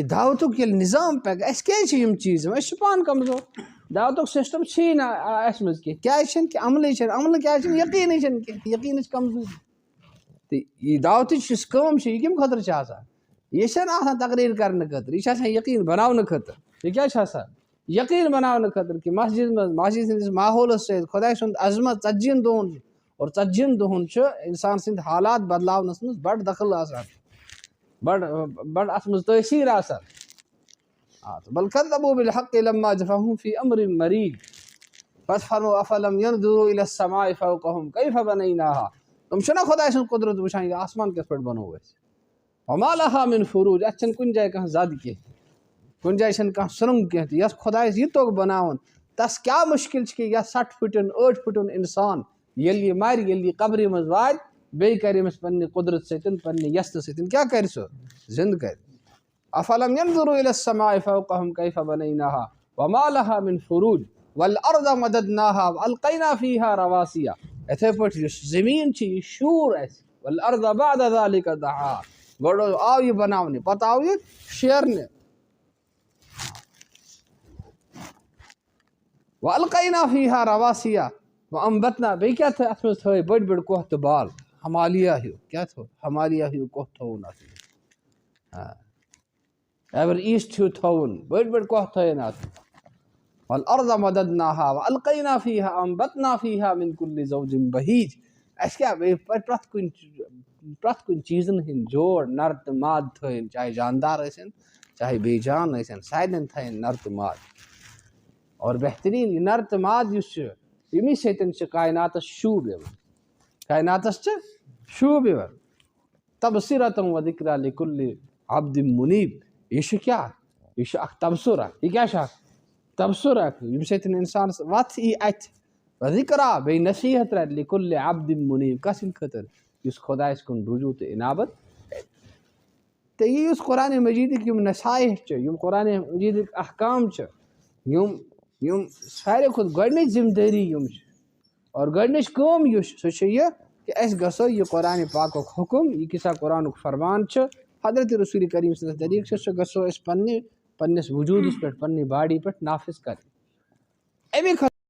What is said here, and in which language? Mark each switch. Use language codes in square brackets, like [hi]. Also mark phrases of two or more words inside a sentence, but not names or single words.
[ks] دعوتُک ییٚلہِ نِظام پَکہِ اَسہِ کیٛازِ چھِ یِم چیٖز أسۍ چھِ پانہٕ کمزور دعوتُک سِسٹم چھُیی نہٕ اَسہِ منٛز کینٛہہ کیٛازِ چھِنہٕ کہِ عملٕے چھِنہٕ عملہٕ کیٛازِ چھِنہٕ یقیٖنٕے چھِنہٕ کینٛہہ یقیٖنٕچ کمزوٗری تہٕ یہِ دعوتٕچ یُس کٲم چھِ یہِ کَمہِ خٲطرٕ چھِ آسان یہِ چھَنہٕ آسان تقریٖر کرنہٕ خٲطرٕ یہِ چھِ آسان یقیٖن بناونہٕ خٲطرٕ یہِ کیٛاہ چھِ آسان یقیٖن بناونہٕ خٲطرٕ کہِ مسجد منٛز مسجد ہٕنٛدِس ماحولَس سۭتۍ خۄداے سُنٛد عظمت 40 دۄہن اور 40 دۄہن چھُ اِنسان سٕنٛدۍ حالات بدلاونَس منٛز بڑٕ دخل آسان بڑٕ اَتھ منٛز تٲثیٖر آسان بل [ar] كذبوا بالحق لما جاءهم في امر مريج [ks] پتہٕ فرمو [ar] افلم ينظروا الى السماء فوقهم كيف بنيناها [ks] تِم چھِنہ خۄداے سٕنٛز قُدرت وٕچھان یہِ آسمان کِتھ پٲٹھۍ بنوو اَسہِ [ar] وما لها من فروج [ks] اَتھ چھَنہٕ کُنہِ جایہِ کانٛہہ زد کینٛہہ کُنہِ جایہِ چھَنہٕ کانٛہہ سرٛنٛگ کینٛہہ تہِ یۄس خۄدایَس یہِ توٚگ بناوُن تس کیٛاہ مُشکِل چھِ کہِ یَتھ 60 پھٕٹن 8 پھٕٹن اِنسان ییٚلہِ یہِ مرِ ییٚلہِ یہِ قبرِ منٛز واتہِ بیٚیہِ کرِ أمِس پننہِ قُدرت سۭتۍ پننہِ یَژتہٕ سۭتۍ کیٛاہ کرِ سُہ زِنٛدٕ کرِ [ar] افلم ينظروا الى السماء فوقهم كيف بنيناها وما لها من فروج والارض مددناها والقينا فيها رواسي [ks] اِتھَے پٲٹھۍ یُس زٔمیٖن چھِ یہِ شوٗر اَسہِ [ar] والارض بعد ذلك دحاها [ks] گۄڈٕ آو یہِ بناونہِ پتہٕ آو یہِ شیرنہِ [ar] والقينا فيها رواسي وانبتنا [ks] بیٚیہِ کیٛاہ تھٲے اَتھ منٛز تھٲے بٔڑۍ بٔڑۍ کۄہ تہٕ بال ہمالیہ ہیوٗ کیٛاہ تھوٚو ہمالیہ ہیوٗ کۄہ تھووُن اَتھ منٛز ایور ایٖسٹ ہیوٗ تھووُن بٔڑۍ بٔڑۍ کۄہ تھٲیِن اَتھ [ar] والارض مددناها والقينا فيها وانبتنا فيها من كل زوج بهيج [ks] اَسہِ کیٛاہ بیٚیہِ پرٛٮ۪تھ کُنہِ چیٖزن ہٕنٛدۍ جوڑ نر تہٕ ماد تھٲیِن چاہے جاندار ٲسِن چاہے بیٚیہِ جان ٲسِن سارنٕے تھٲیِن نر تہٕ ماد اور بہتریٖن یہِ نر تہٕ ماد یُس چھُ ییٚمی سۭتۍ چھِ کایناتس شوٗب یِوان کایناتس چھِ شوٗب یِوان [ar] تبصرة وذکرى لكل عبد منیٖب [ks] یہِ چھُ کیٛاہ یہِ چھُ اکھ تبصُر اکھ یہِ کیٛاہ چھُ اکھ تبصُر اکھ ییٚمہِ سۭتۍ اِنسانس وتھ یی اَتھِ وذکرى بیٚیہِ نصیٖحت رٹہِ [ar] لكل عبد منیٖب [ks] کَس سٕنٛدِ خٲطرٕ یُس خۄدایس کُن رجوٗع تہٕ اِنابت تہٕ یہِ یُس قرآنِ مجیٖدٕکۍ یِم نصایح چھِ یِم قرآنِ مجیٖدٕکۍ احکام چھِ یِم ساروی کھۄتہٕ گۄڈنِچ ذمہٕ دٲری یِم چھِ اور گۄڈنِچ کٲم یُس سُہ چھِ یہِ کہِ أسۍ گژھو یہِ قرآنِ پاکُک حُکُم یہِ کیٛاہ قرآنُک فرمان چھُ حضرت رسول کریم سٕنٛدِس طریٖقہٕ چھُ سُہ گژھو أسۍ پننِس وجوٗدس پٮ۪ٹھ پننہِ باڈی پٮ۪ٹھ نافِظ کرٕنۍ اَمے